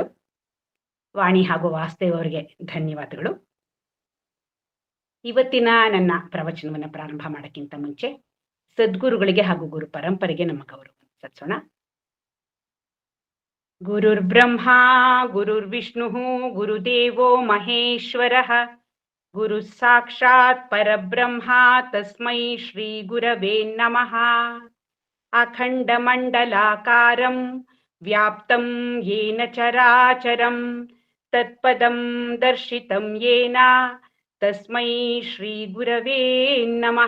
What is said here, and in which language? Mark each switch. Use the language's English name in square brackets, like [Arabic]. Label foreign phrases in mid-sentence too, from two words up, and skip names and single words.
[Kannada] ವಾಣಿ ಹಾಗೂ ವಾಸುದೇವ್ ಅವರಿಗೆ ಧನ್ಯವಾದಗಳು. ಇವತ್ತಿನ ನನ್ನ ಪ್ರವಚನವನ್ನು ಪ್ರಾರಂಭ ಮಾಡೋಕ್ಕಿಂತ ಮುಂಚೆ ಸದ್ಗುರುಗಳಿಗೆ ಹಾಗೂ ಗುರು ಪರಂಪರೆಗೆ ನಮ್ಮ ಗೌರವ ಸಲ್ಲಿಸೋಣ. [Sanskrit] ಗುರುರ್ಬ್ರಹ್ಮ ಗುರುರ್ವಿಷ್ಣು ಗುರುದೇವೋ ಮಹೇಶ್ವರಃ ಗುರು ಸಾಕ್ಷಾತ್ ಪರಬ್ರಹ್ಮ ತಸ್ಮೈ ಶ್ರೀ ಗುರವೇ ನಮಃ. ಅಖಂಡಮಂಡಲಾಕಾರಂ ವ್ಯಾಪ್ತಂ ಯೇನ ಚರಾಚರಂ ತತ್ಪದಂ ದರ್ಶಿತಂ ಯೇನ ತಸ್ಮೈ ಶ್ರೀ ಗುರವೇ ನಮಃ.